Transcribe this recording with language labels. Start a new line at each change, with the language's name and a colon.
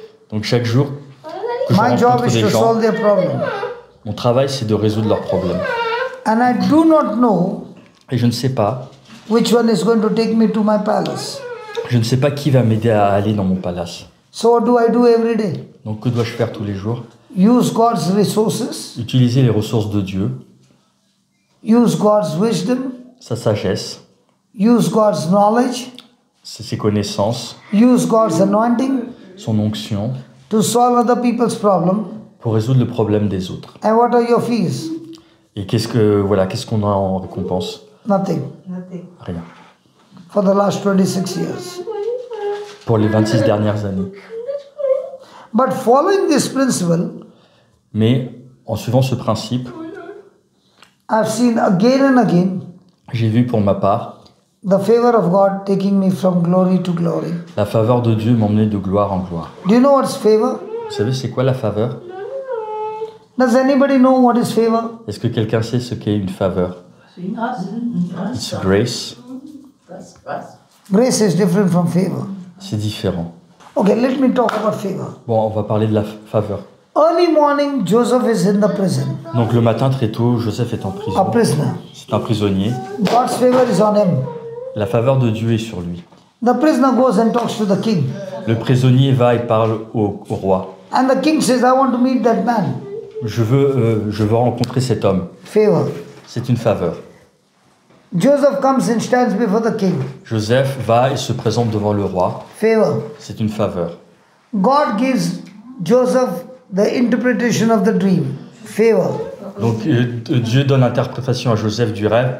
French: Donc chaque jour que je
English: my job
French: rencontre
English: is
French: des
English: to
French: gens,
English: solve their problem.
French: mon travail c'est de résoudre leurs problèmes.
English: And I do not know
French: Et je ne sais pas,
English: which one is going to take me to my palace.
French: je ne sais pas qui va m'aider à aller dans mon palace.
English: So what do I do every day?
French: Donc que dois-je faire tous les jours?
English: Use God's resources,
French: Utiliser les ressources de Dieu,
English: use God's wisdom,
French: sa sagesse,
English: use God's knowledge,
French: ses connaissances,
English: use God's anointing
French: son onction
English: to solve other people's problem.
French: pour résoudre le problème des autres.
English: And what are your fees?
French: Et qu'est-ce qu'on a en récompense?
English: Nothing. Nothing.
French: Rien.
English: For the last 26 years.
French: Pour les 26 dernières années.
English: But following this principle,
French: Mais en suivant ce principe,
English: I've seen again and again
French: j'ai vu pour ma part
English: the favor of God taking me from glory to glory.
French: la faveur de Dieu m'emmener de gloire en gloire.
English: Do you know what's favor?
French: Vous savez c'est quoi la faveur?
English: Does anybody know what is favor?
French: Est-ce que quelqu'un sait ce qu'est une faveur? C'est une grâce.
English: It's grace. Grace is different from favor.
French: C'est différent.
English: Okay, let me talk about favor.
French: Bon, on va parler de la faveur.
English: Early morning, Joseph is in the prison,
French: Donc le matin très tôt, Joseph est en
English: a
French: prison.
English: prisoner.
French: C'est un prisonnier.
English: God's favor is on him.
French: La faveur de Dieu est sur lui.
English: The prisoner goes and talks to the king.
French: Le prisonnier va et parle au roi.
English: And the king says, I want to meet that man.
French: Je veux rencontrer cet homme.
English: Favor.
French: C'est une faveur.
English: Joseph comes and stands before the king.
French: Joseph va et se présente devant le roi.
English: Favor.
French: C'est une faveur.
English: God gives Joseph the interpretation of the dream. Favor.
French: Donc Dieu donne l'interprétation à Joseph du rêve.